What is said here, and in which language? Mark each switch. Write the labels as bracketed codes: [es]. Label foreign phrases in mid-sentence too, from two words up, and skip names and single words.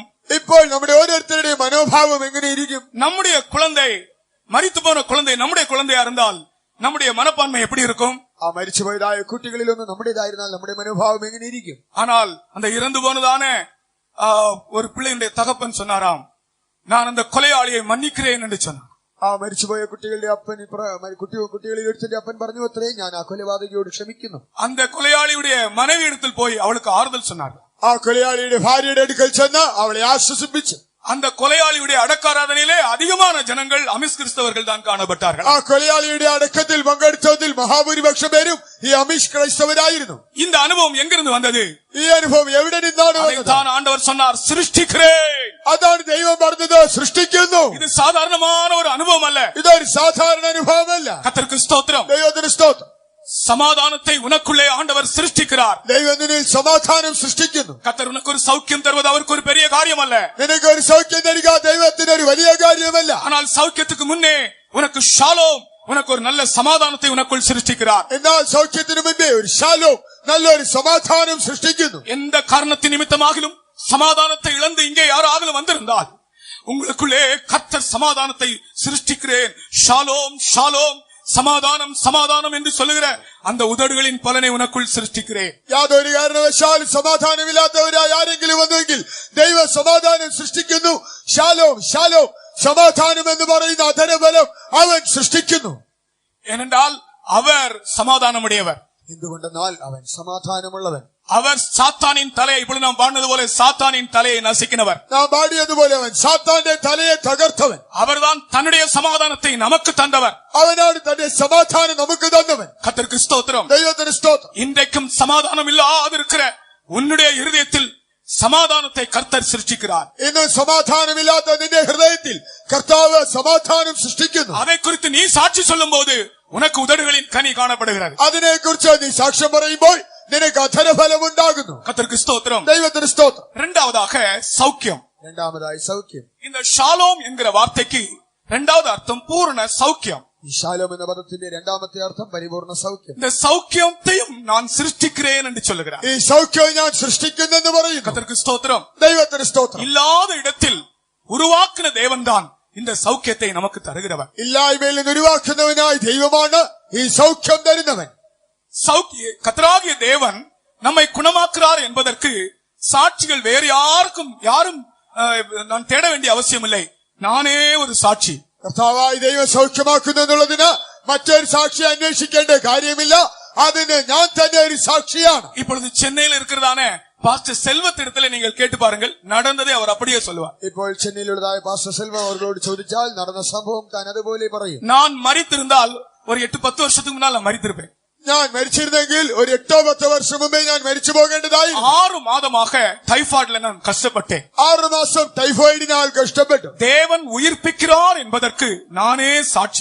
[ml] ഇപ്പോൾ നമ്മുടെ ഓരോരുത്തരുടെയും മനോഭാവം എങ്ങനെയിരിക്കും? [ta] நம்முடைய குழந்தை, மரித்து போன குழந்தை நம்முடைய குழந்தையா இருந்தால் நம்முடைய மனப்பான்மை எப்படி இருக்கும்? [ml] ആ മരിച്ചുപോയതായ കുട്ടികളിലൊന്ന് നമ്മുടേതായിരുന്നാൽ നമ്മുടെ മനോഭാവം എങ്ങനെയിരിക്കും? [ta] ஆனால் அந்த இறந்து போனதான ஒரு பிள்ளையுடைய தகப்பன் சொன்னாராம், நான் அந்த கொலையாளியை மன்னிக்கிறேன் என்று சொன்னார். [ml] ആ മരിച്ചുപോയ കുട്ടികളുടെ അപ്പൻ കുട്ടികളിൽ ഒരുത്തന്റെ അപ്പൻ പറഞ്ഞു അത്രേ, ഞാൻ ആ കൊലപാതകിയോട് ക്ഷമിക്കുന്നു. [ta] அந்த கொலையாளியுடைய மனைவி இடத்தில் போய் அவளுக்கு ஆறுதல் சொன்னார். [ml] ആ കൊലയാളിയുടെ ഭാര്യയുടെ അടുക്കൽ ചെന്ന് അവളെ ആശ്വസിപ്പിച്ചു. [ta] அந்த கொலையாளியுடைய அடக்காராதனையிலே அதிகமான ஜனங்கள் அமிஷ் கிறிஸ்தவர்கள் தான் காணப்பட்டார்கள். [ml] ആ കൊലയാളിയുടെ അടക്കത്തിൽ പങ്കെടുത്തതിൽ മഹാഭൂരിപക്ഷം പേരും ഈ അമിഷ് ക്രൈസ്തവരായിരുന്നു. [ta] இந்த அனுபவம் எங்கிருந்து வந்தது? [ml] ഈ അനുഭവം എവിടെ നിന്നാണ് വന്നത്? [ta] தான் ஆண்டவர் சொன்னார், சிருஷ்டிக்கிறேன். [ml] അതാണ് ദൈവം പറഞ്ഞത്, സൃഷ്ടിക്കുന്നു. [ta] இது சாதாரணமான ஒரு அனுபவம் அல்ல. [ml] ഇതൊരു സാധാരണ അനുഭവമല്ല. [ta] கர்த்தருக்கு ஸ்தோத்திரம். [ml] ദൈവത്തിന് സ്തോത്രം. [ta] சமாதானத்தை உனக்குள்ளே ஆண்டவர் சிருஷ்டிக்கிறார். [ml] ദൈവം നിന്നിൽ സമാധാനം സൃഷ്ടിക്കുന്നു. [ta] கர்த்தர் உனக்கு ஒரு சௌக்கியம் தருவது அவருக்கு ஒரு பெரிய காரியம் அல்ல. [ml] നിനക്ക് ഒരു സൗഖ്യം തരിക ദൈവത്തിന് ഒരു വലിയ കാര്യമല്ല. [ta] ஆனால் சௌக்கியத்துக்கு முன்னே உனக்கு ஷாலோம், உனக்கு ஒரு நல்ல சமாதானத்தை உனக்குள் சிருஷ்டிக்கிறார். [ml] എന്നാൽ സൗഖ്യത്തിന് മുമ്പേ ഒരു ശാലോം, നല്ലൊരു സമാധാനം സൃഷ്ടിക്കുന്നു. [ta] எந்த காரணத்தின் நிமித்தமாகிலும் சமாதானத்தை இழந்து இங்கே யாராகிலும் வந்திருந்தால் உங்களுக்குள்ளே கர்த்தர் சமாதானத்தை சிருஷ்டிக்கிறேன், ஷாலோம் ஷாலோம், சமாதானம் சமாதானம் என்று சொல்லுகிற அந்த உதடுகளின் பலனை உனக்குள் சிருஷ்டிக்கிறேன். [ml] യാതൊരു കാരണവശാലും സമാധാനമില്ലാത്തവരായി ആരെങ്കിലും വന്നുവെങ്കിൽ ദൈവ സമാധാനം സൃഷ്ടിക്കുന്നു. ശാലോം ശാലോം, സമാധാനം എന്ന് പറയുന്ന അധരബലം അവൻ സൃഷ്ടിക്കുന്നു. [ta] ஏனென்றால் அவர் சமாதானமுடையவர். [ml] എന്തുകൊണ്ടെന്നാൽ അവൻ സമാധാനമുള്ളവൻ. [ta] அவர் சாத்தானின் தலையை, இப்பொழுது நாம் பாடுனது போல சாத்தானின் தலையை நசுக்கினவர். [ml] നാം പാടിയതുപോലെ അവൻ സാത്താന്റെ തലയെ തകർത്തവൻ. [ta] அவர்தான் தன்னுடைய சமாதானத்தை நமக்கு தந்தவர். [ml] അവനാണ് തന്റെ സമാധാനം നമുക്ക് തന്നവൻ. [ta] கர்த்தருக்கு ஸ்தோத்திரம். [ml] ദൈവത്തിന് സ്തോത്രം. [ta] இன்றைக்கும் சமாதானம் இல்லாதிருக்கிற உன்னுடைய இருதயத்தில் சமாதானத்தை கர்த்தர் சிருஷ்டிக்கிறார். [ml] ഇന്ന് സമാധാനമില്ലാത്ത നിന്റെ ഹൃദയത്തിൽ കർത്താവ് സമാധാനം സൃഷ്ടിക്കുന്നു. [ta] அதை குறித்து நீ சாட்சி சொல்லும் போது உனக்கு உதடுகளின் கனி காணப்படுகிறது. [ml] അതിനെക്കുറിച്ച് നീ സാക്ഷ്യം പറയുമ്പോൾ നിനക്ക് അധരഫലം ഉണ്ടാകുന്നു. [ta] கர்த்தருக்கு ஸ்தோத்திரம். [ml] ദൈവത്തിന് സ്തോത്രം. [ta] இரண்டாவதாக சௌக்கியம். [ml] രണ്ടാമതായി സൗഖ്യം. [ta] இந்த ஷாலோம் என்கிற வார்த்தைக்கு இரண்டாவது அர்த்தம் பூரண சௌக்கியம். [ml] ഈ ശാലോം എന്ന പദത്തിന്റെ രണ്ടാമത്തെ അർത്ഥം പരിപൂർണ സൗഖ്യം. [ta] இந்த சௌக்கியத்தையும் நான் சிருஷ்டிக்கிறேன் என்று சொல்லுகிறார். [ml] ഈ സൗഖ്യം ഞാൻ സൃഷ്ടിക്കുന്നെന്ന് പറയുന്നു. [ta] கர்த்தருக்கு ஸ்தோத்திரம். [ml] ദൈവത്തിന് സ്തോത്രം. [ta] இல்லாத இடத்தில் உருவாக்கின தேவன்தான் இந்த சௌக்கியத்தை நமக்கு தருகிறவர். [ml] ഇല്ലായ്മയിൽ നിന്ന് ഉരുവാക്കുന്നവനായി ദൈവമാണ് ഈ സൗഖ്യം തരുന്നവൻ. [ta] கர்த்தராகிய தேவன் நம்மை குணமாக்குறார் என்பதற்கு சாட்சிகள் வேறு யாரும் நான் தேட வேண்டிய அவசியம் இல்லை. நானே ஒரு சாட்சி. [ml] കർത്താവായി ദൈവം സൗഖ്യമാക്കുന്നു എന്നുള്ളതിന് മറ്റൊരു സാക്ഷി അന്വേഷിക്കേണ്ട കാര്യമില്ല. അതിന് ഞാൻ തന്നെ ഒരു സാക്ഷിയാണ്. [ta] இப்பொழுது சென்னையில் இருக்கிறதான பாஸ்டர் செல்வத்திடத்தில் நீங்கள் கேட்டு பாருங்கள், நடந்ததை அவர் அப்படியே சொல்லுவார். [ml] ഇപ്പോൾ ചെന്നൈയിലുള്ളതായ പാസ്റ്റർ സെൽവം അവരോട് ചോദിച്ചാൽ നടന്ന സംഭവം താൻ അതുപോലെ പറയും. [ta] நான் மரித்திருந்தால் ஒரு 8-10 வருஷத்துக்கு முன்னால் நான் மரித்திருப்பேன். [ml] ഞാൻ മരിച്ചിരുന്നെങ്കിൽ ഒരു 8-10 വർഷം മുമ്പേ ഞാൻ മരിച്ചു പോകേണ്ടതായി. [ta] 6 மாதமாக டைபாய்டில் நான் கஷ்டப்பட்டேன். [ml] 6 മാസം ടൈഫോയിഡിനാൽ കഷ്ടപ്പെട്ടു. [ta] தேவன் உயிர்ப்பிக்கிறார் என்பதற்கு நானே சாட்சி.